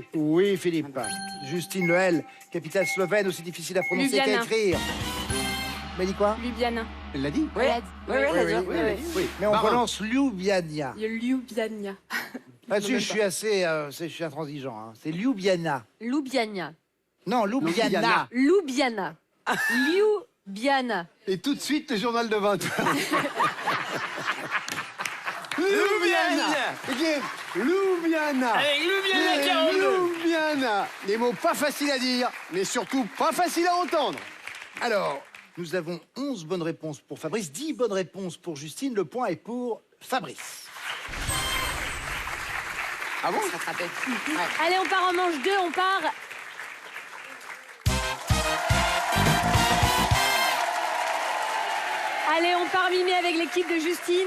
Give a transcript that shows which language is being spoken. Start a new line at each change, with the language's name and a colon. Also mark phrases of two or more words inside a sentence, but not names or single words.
French: Oui, Philippe. Justine, le L, capitale slovène, aussi difficile à prononcer qu'à Ljubljana. écrire. Mais dit quoi? Ljubljana. Elle l'a dit. Oui, Elle a dit. oui, elle a dit. oui, Oui, oui. Oui. Mais on Marin. prononce Ljubljana. Ljubljana. Là-dessus, je suis assez je suis intransigeant. Hein. C'est Ljubljana. Ljubljana. Non, Ljubljana. Ljubljana. Ljubljana. Et tout de suite, le journal de 20. Ljubljana. Ok. Ljubljana. Avec Ljubljana 42. Ljubljana. Des mots pas faciles à dire, mais surtout pas faciles à entendre. Alors, nous avons 11 bonnes réponses pour Fabrice, 10 bonnes réponses pour Justine. Le point est pour Fabrice. Ah bon? Allez, on part en manche 2, on part. Allez, on part mimer avec l'équipe de Justine.